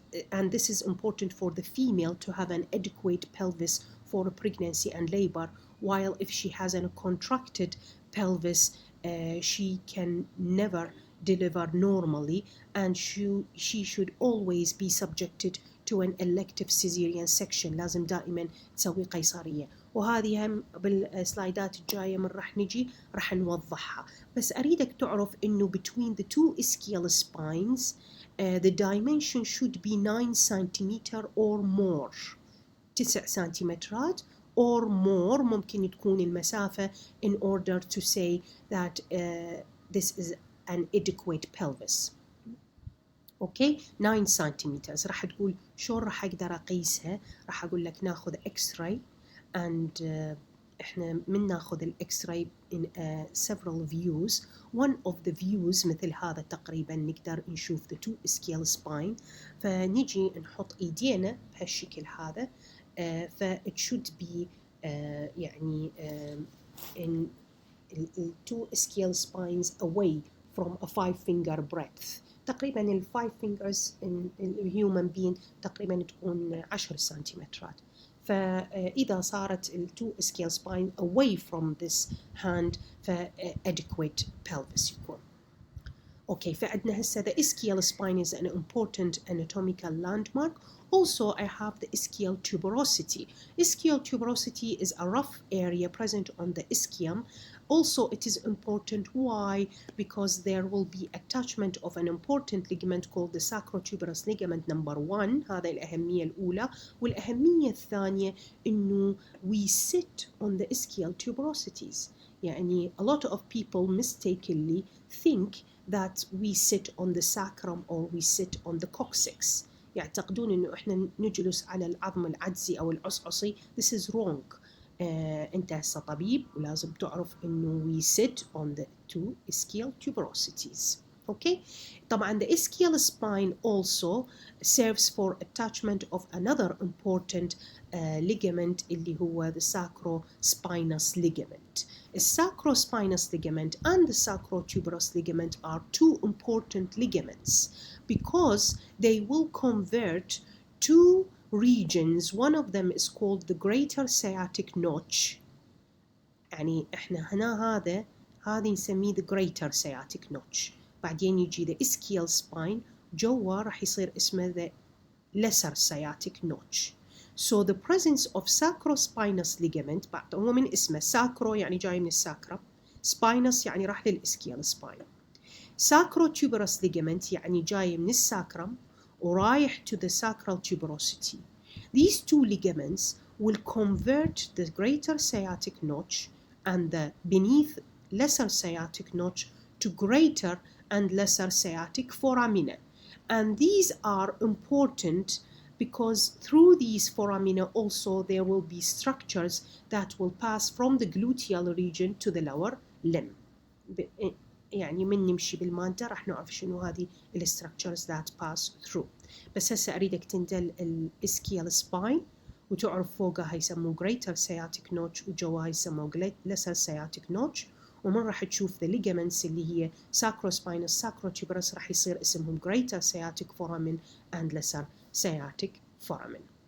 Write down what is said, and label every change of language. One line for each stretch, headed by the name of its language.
English: And this is important for the female to have an adequate pelvis for pregnancy and labor, while if she has a contracted pelvis, she can never deliver normally, and she should always be subjected to an elective cesarean section.
Arabic: لازم دائما تسوي قيصرية. وهذه هم بالسلايدات الجاية من راح نجي راح نوضحها. بس أريدك تعرف إنه
English: between the two ischial spines the dimension should be 9 centimeter or more. 9 سنتيمترات or more
Arabic: ممكن تكون المسافة
English: in order to say that this is an adequate pelvis.
Arabic: اوكي 9 سنتيمتر. راح تقول شلون راح اقدر اقيسها؟ راح اقول لك ناخذ اكس راي and احنا من ناخذ الاكس راي
English: in several views. one of the views
Arabic: مثل هذا تقريبا نقدر نشوف
English: the two ischial spine.
Arabic: فنجي نحط ايدينا بهالشكل هذا ف
English: it should be يعني in two ischial spines away from a 5 finger breadth.
Arabic: تقريبا ال
English: 5 fingers in human being
Arabic: تقريبا تكون 10 سنتيمترات. فإذا صارت ال
English: two ischial spine away from this hand ف adequate pelvis يكون. Okay, فعندنا هسه the ischial spine is an important anatomical landmark. Also, I have the ischial tuberosity. Ischial tuberosity is a rough area present on the ischium. Also, it is important. Why? Because there will be attachment of an important ligament called the sacrotuberous ligament number 1.
Arabic: هذا الأهمية الأولى. والأهمية الثانية إنه
English: we sit on the ischial tuberosities. يعني a lot of people mistakenly think that we sit on the sacrum or we sit on the coccyx.
Arabic: يعتقدون إنه إحنا نجلس على العظم العجزي أو العصعصي.
English: This is wrong.
Arabic: أنت هسه طبيب ولازم تعرف إنه
English: we sit on the two ischial tuberosities. Okay. طبعا the ischial spine also serves for attachment of another important ligament
Arabic: اللي هو
English: the sacro-spinous ligament. The sacro-spinous ligament and the sacrotuberous ligament are two important ligaments because they will convert two regions. One of them is called the greater sciatic notch.
Arabic: يعني احنا هنا هذه نسميه
English: the greater sciatic notch.
Arabic: بعدين يجي
English: the ischial spine
Arabic: جوا راح يصير اسمه
English: the lesser sciatic notch. So the presence of sacrospinous ligament
Arabic: بعد هو من اسمه sacro يعني جاي من الساكرا spinous يعني راح للإسكيال spine.
English: Sacrotuberous ligament
Arabic: يعني جاي من الساكرم ورايح
English: to the sacral tuberosity. These two ligaments will convert the greater sciatic notch and the beneath lesser sciatic notch to greater and lesser sciatic foramina. And these are important because through these foramina also there will be structures that will pass from the gluteal region to the lower limb.
Arabic: يعني من نمشي بالمادة راح نعرف شنو هذه ال
English: structures that pass through.
Arabic: بس هسه أريدك تندل الإسكيال spine وتعرف فوقها يسموه
English: greater sciatic notch
Arabic: وجواها يسموه
English: lesser sciatic notch.
Arabic: ومن راح تشوف
English: the ligaments اللي هي sacrospinous sacrotuberous
Arabic: راح يصير اسمهم
English: greater sciatic foramen and lesser sciatic foramen.